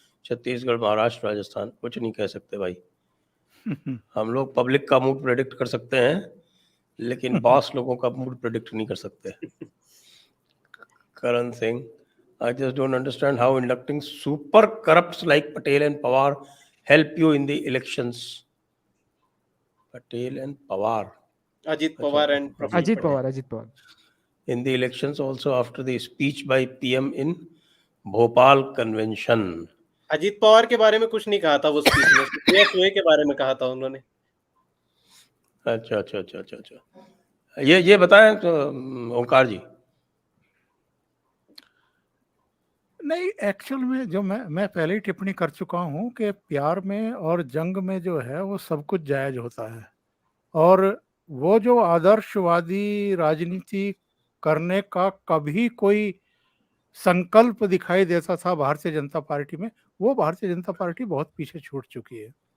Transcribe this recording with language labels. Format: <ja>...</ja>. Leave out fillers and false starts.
<hi>छत्तीसगढ़, महाराष्ट्र, राजस्थान कुछ नहीं कह सकते भाई। हम लोग पब्लिक का मूड प्रेडिक्ट कर सकते हैं, लेकिन बॉस लोगों का मूड प्रेडिक्ट नहीं कर सकते।</hi> <en>Karan Singh, I just don't understand how inducting super corrupts like Patel and Pawar help you in the elections. Patel and Pawar.</en> <hi>Ajit Pawar and Praful Ajit Patel. Pawar, Ajit Pawar.</hi> <en>In the elections also after the speech by PM in Bhopal convention.</en> <hi>Ajit Pawar के बारे में कुछ नहीं कहा था वो speech में, सुए के बारे में कहा था उन्होंने। अच्छा अच्छा अच्छा अच्छा अच्छा, ये बताएं तो ओंकार जी। नहीं, एक्चुअल में जो मैं पहले ही टिप्पणी कर चुका हूं कि प्यार में और जंग में जो है वो सब कुछ जायज होता है, और वो जो आदर्शवादी राजनीति करने का कभी कोई संकल्प दिखाई देता था भारतीय जनता पार्टी में, वो भारतीय जनता पार्टी बहुत पीछे छूट चुकी है।</hi>